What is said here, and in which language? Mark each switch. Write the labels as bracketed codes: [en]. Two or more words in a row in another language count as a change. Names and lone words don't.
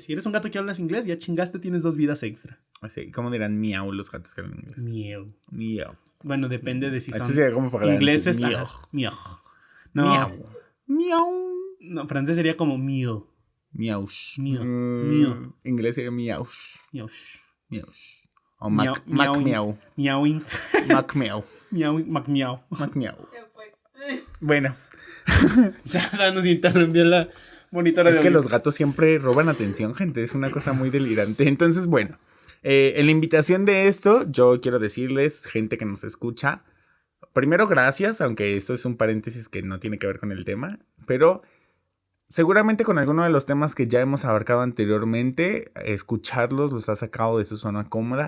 [es] Si eres un gato que hablas inglés, ya chingaste, tienes 2 vidas extra. Así, ¿cómo dirán miau los gatos que hablan inglés? Miau. Miau. Bueno, depende de si son sería como ingleses. Miau. Ajá, miau. No, Miau. Miau. no, francés sería como miau. Miaush. Miau. Miau. Inglés sería miaush. Miaush. Miaush. O Miau, Mac miauing. miau. Miauing. Mac miau. Miauing. Mac miau. Mac miau. Bueno. Ya nos interrumpió la monitora de Es que audio. los gatos siempre roban atención, gente. Es una cosa muy delirante. Entonces, bueno. En la invitación de esto, yo quiero decirles, gente que nos escucha, primero gracias, aunque esto es un paréntesis que no tiene que ver con el tema, pero seguramente con alguno de los temas que ya hemos abarcado anteriormente, escucharlos los ha sacado de su zona cómoda.